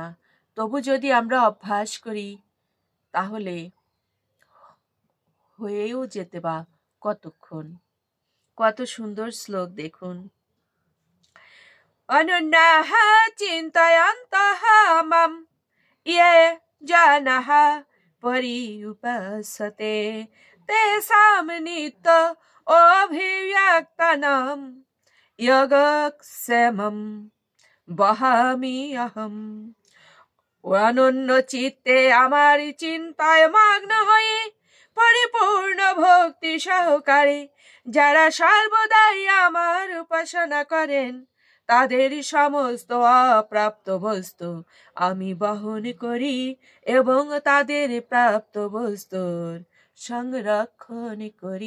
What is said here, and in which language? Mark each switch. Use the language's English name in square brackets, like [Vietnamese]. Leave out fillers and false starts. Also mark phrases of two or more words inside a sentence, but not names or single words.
[Bangla] তবু যদি আমরা অভ্যাস করি তাহলে হয়েও যেতে বা কতক্ষণ। কত সুন্দর শ্লোক দেখুন। [Sanskrit] অনন্যাঃ চিন্তয়ন্তঃ মাম ইয়ে জনাঃ पर्युपासते तेषां नित्य अभिव्यक्तानां योगक्षेमं वहामि अहम्। [Bangla] অনন্য চিত্তে আমার চিন্তায় মগ্ন হয়ে পরিপূর্ণ ভক্তি সহকারে যারা সর্বদাই আমার উপাসনা করেন তাদের সমস্ত অপ্রাপ্ত বস্তু আমি বহন করি এবং তাদের প্রাপ্ত বস্তুর সংরক্ষণ করি।